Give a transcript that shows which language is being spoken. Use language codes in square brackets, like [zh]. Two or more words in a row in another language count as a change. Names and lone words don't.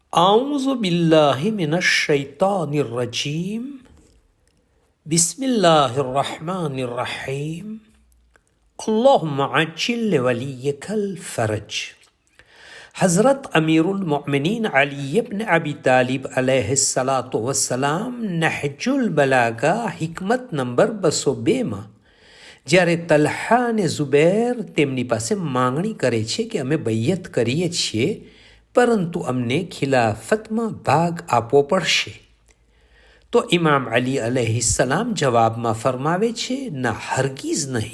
[ar] أعوذ بالله من الشيطان الرجيم بسم الله الرحمن الرحيم اللهم عجل لوليك الفرج. [gu] हज़रत अमीरुल मोमिनीन अली इब्न अबी तालिब [ar] عليه الصلاة والسلام [gu] નહજુલ બલાગા हिकमत નંબર 202 જ્યારે તલ્હા અને ઝુબૈર તેમની પાસે માંગણી કરે છે કે અમે બૈયત કરીએ છીએ પરંતુ અમને ખિલાફતમાં ભાગ આપવો પડશે, તો ઇમામ અલી અલૈહિસ્સલામ જવાબમાં ફરમાવે છે, ના, હરગીઝ નહીં.